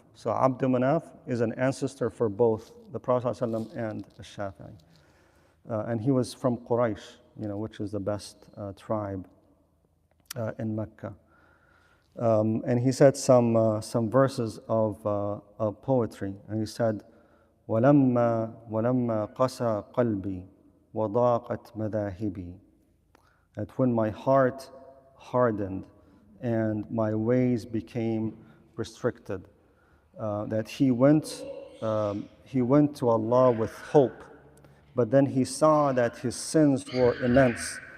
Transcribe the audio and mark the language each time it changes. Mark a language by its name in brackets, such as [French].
[English] So Abdu Manaf is an ancestor for both the Prophet ﷺ and Shafi. And he was from Quraysh, which is the best tribe in Mecca. And he said some verses of poetry. And he said, [Arabic] وَلَمَّا قَسَى قَلْبِي وَضَاقَتْ مَذَاهِبِي. [English] That when my heart hardened and my ways became restricted, that he went to Allah with hope, but then he saw that his sins were immense.